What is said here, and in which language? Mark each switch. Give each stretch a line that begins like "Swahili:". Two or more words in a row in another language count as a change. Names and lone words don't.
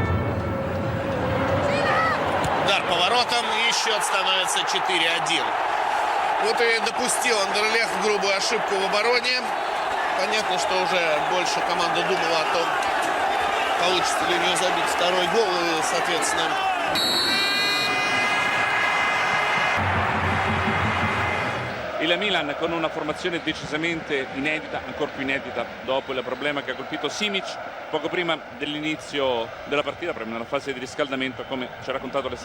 Russian: Удар поворотом, и счет становится 4-1. Вот и допустил Андерлех грубую ошибку в обороне. Понятно, что уже больше команда думала о том, получится ли у нее забить второй гол, и, соответственно...
Italian: Il Milan con una formazione decisamente inedita, ancora più inedita dopo il problema che ha colpito Simic poco prima dell'inizio della partita, proprio nella fase di riscaldamento, come ci ha raccontato Alessandro.